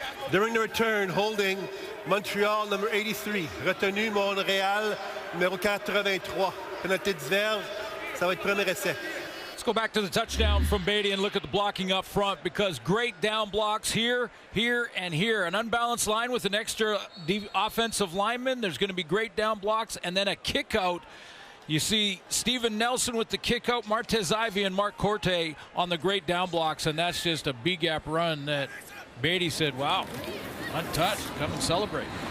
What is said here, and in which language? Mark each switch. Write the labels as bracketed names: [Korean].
[English] During the return, holding Montreal, number 83. [French] Retenu Montréal, numéro 83. Penalty diverge. Ça va être premier essai. [English] Let's go back to the touchdown from Beatty and look at the blocking up front, because great down blocks here, here, and here. An unbalanced line with an extra offensive lineman. There's going to be great down blocks, and then a kick out. You see Steven Nelson with the kick out, Martez Ivey and Mark Corte on the great down blocks, and that's just a B-gap run that Beatty said, wow, untouched, come and celebrate.